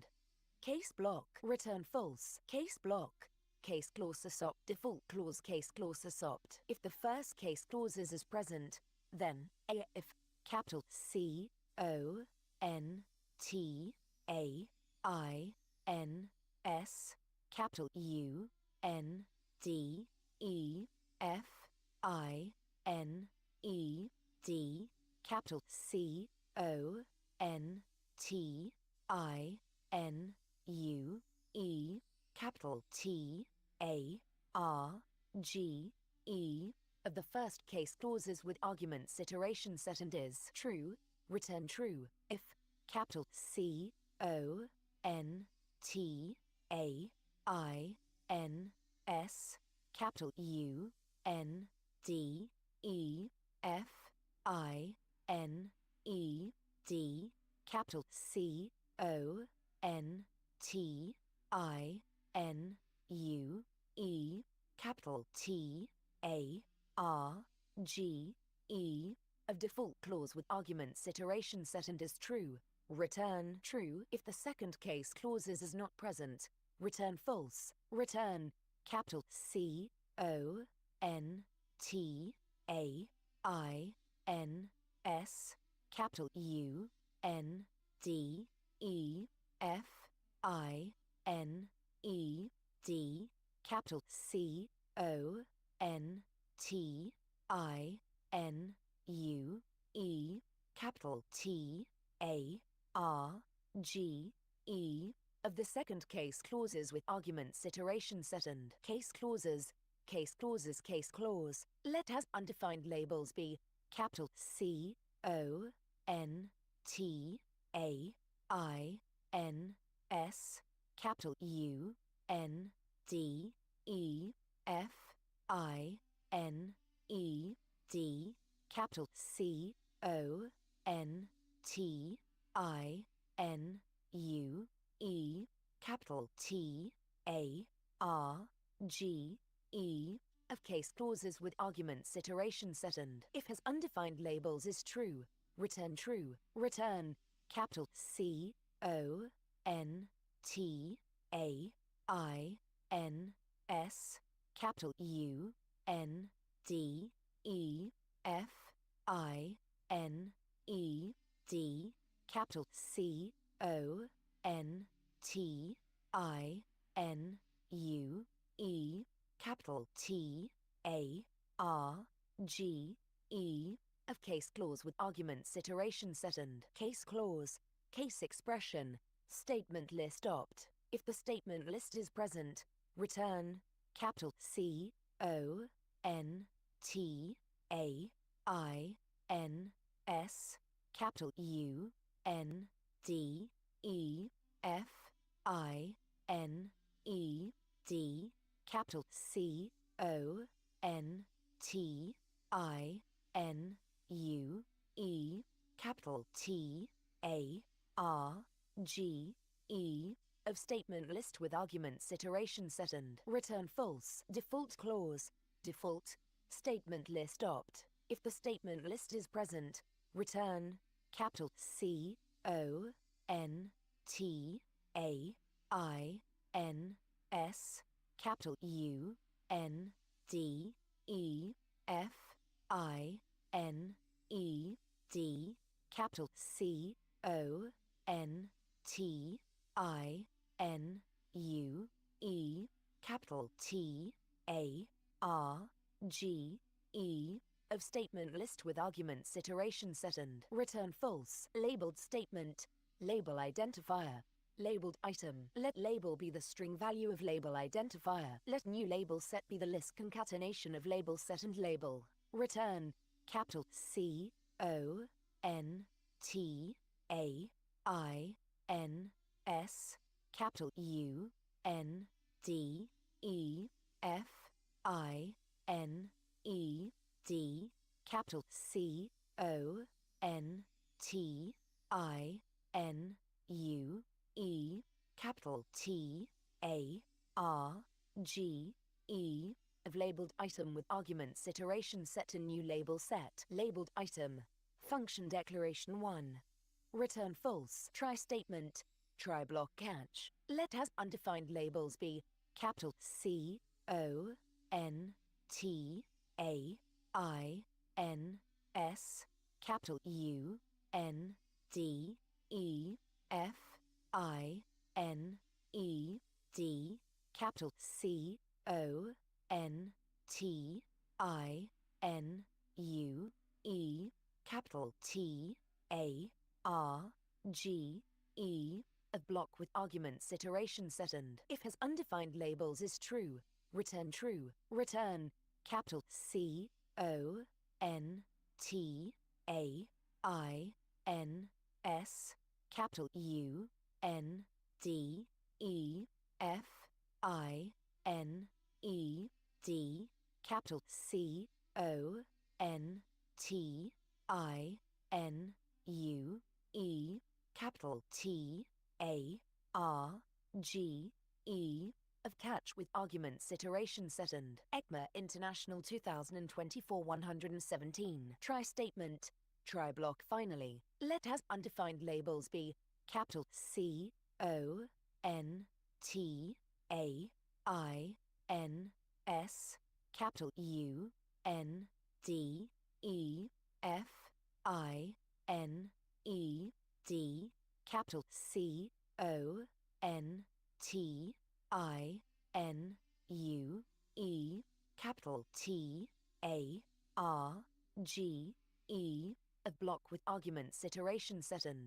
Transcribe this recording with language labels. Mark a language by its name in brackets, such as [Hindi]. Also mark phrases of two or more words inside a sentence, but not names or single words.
[English] Case block return false. Case block case clause assopt default clause case clause assopt. If the first case clause is present, then a if capital C O N T A I N S capital U N D E F I N E D capital C O N T I N U E capital T A R G E of the first case clauses with arguments iteration second is true, return true. If capital C O N T A I N S capital U N D E F I N E D capital C O N T I N U E capital T A R G E of default clause with arguments iteration second is true, return true. If the second case clause is not present, return false. Return capital C O N T A I N S capital U N D E F I N E D capital C O N T I N U E capital T A R G, E, of the second case clauses with arguments iteration second. Case clauses, case clauses, case clause. Let has undefined labels be capital C, O, N, T, A, I, N, S, capital U, N, D, E, F, I, N, E, D, capital C, O, N, T, I, N, U, E, capital T, A, R, G, E, of case clauses with arguments iteration second. If has undefined labels is true, return true. Return capital C, O, N, T, A, I, N, S, capital U, N, D, E, F, I, N, E, D, capital C, O, N, T, I, N, U, E, capital T, A, R, G, E, of case clause with arguments iteration second. Case clause, case expression, statement list opt. If the statement list is present, return capital C, O, N, T, A, I, N, S, capital U, N, D, E, F, I, N, E, D, capital C, O, N, T, I, N, U, E, capital T, A, R, G, E, of statement list with arguments iteration second. Return false. Default clause, default, statement list opt. If the statement list is present, return capital C, O, N, T, A, I, N, S, capital U, N, D, E, F, I, N, E, D, capital C, O, N, T, I, N, U, E, capital T, A, R, G, E, of statement list with arguments iteration second. Return false. Labeled statement, label identifier, labeled item. Let label be the string value of label identifier. Let new label set be the list concatenation of label set and label. Return capital C, O, N, T, A, I, N, S, capital U, N, D, E, F, I, N, E, D, capital C, O, N, T, I, N, U, E, capital T, A, R, G, E, of labeled item with arguments iteration set and new label set. Labeled item. Function declaration 1. Return false. Try statement. Try block catch. Let has undefined labels be capital C, O, N, T, A, I, N, S, capital U, N, D, E, F, I, N, E, D, capital C, O, N, T, I, N, U, E, capital T, A, R, G, E, of block with arguments iteration second. If has undefined labels is true, return true. Return capital C, O, N, T, A, I, N, S, capital U, N, D, E, F, I, N, E, D, capital C, O, N, T, I, N, U, E, capital T, A, R, G, E, of catch with arguments iteration second. ECMA International 2024 117. Try statement. Try block finally. Let has undefined labels be capital C, O, N, T, A, I, N, S, capital U, N, D, E, F, I, N, E, D, capital C, O, N, T, I, N, U, E, capital T, A, R, G, E, A block with arguments iteration second.